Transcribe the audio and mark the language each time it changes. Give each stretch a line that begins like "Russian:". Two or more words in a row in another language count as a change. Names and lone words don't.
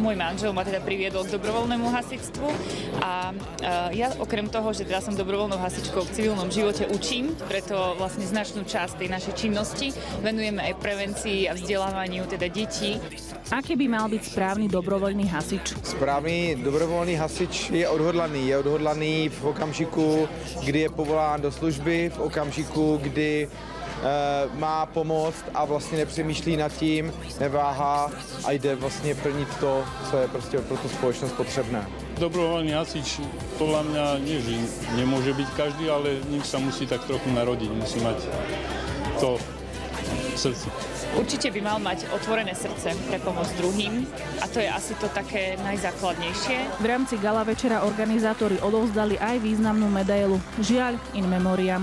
Slovak: Môj manžel ma teda priviedol k dobrovoľnému hasičstvu a ja okrem toho, že teda som dobrovoľnou hasičkou v civilnom živote učím, preto vlastne značnú časť tej našej činnosti venujeme aj prevencii a vzdelávaniu teda detí. Aký by mal byť správny dobrovoľný hasič?
Czech: Správný dobrovolný hasič je odhodlaný v okamžiku, kdy je povolán do služby, v okamžiku, kdy má pomoct a vlastně nepřemýšlí nad tím, neváhá a jde vlastně plnit to, co je prostě pro tu společnost potřebné.
Slovak: Dobrovoľný hasič podľa mňa nie, že nemôže byť každý, ale ním sa musí tak trochu narodiť, musí mať to v srdci. Určite by mal mať otvorené srdce pre pomoc druhým a to je asi to také najzákladnejšie. V rámci gala večera organizátori odovzdali aj významnú medailu, žiaľ
Latin: in memoriam.